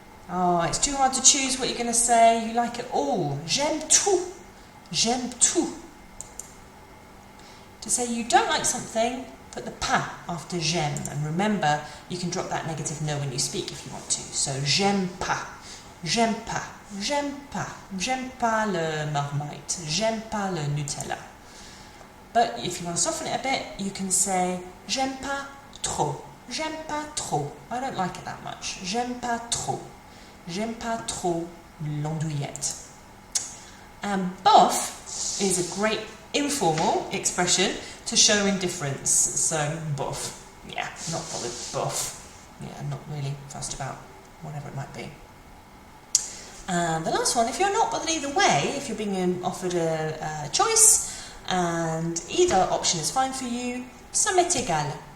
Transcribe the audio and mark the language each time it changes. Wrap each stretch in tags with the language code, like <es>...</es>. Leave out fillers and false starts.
<en>Oh, it's too hard to choose what you're going to say. You like it all.</en> <fr>J'aime tout. J'aime tout.</fr> <en>To say you don't like something, put the pas after j'aime, and remember you can drop that negative no when you speak if you want to.</en> <fr>So j'aime pas, j'aime pas, j'aime pas, j'aime pas le marmite, j'aime pas le Nutella.</fr> <en>But if you want to soften it a bit, you can say</en> <fr>j'aime pas trop, J'aime pas trop.</fr> <en>I don't like it that much.</en> <fr>J'aime pas trop. J'aime pas trop l'andouillette.</fr> <en>And bof is a great informal expression to show indifference. So bof. Yeah, not bothered. Bof. Yeah, not really fussed about whatever it might be. And the last one, if you're not bothered either way, if you're being offered a choice and either option is fine for you,</en> <fr>ça m'est égal.</fr>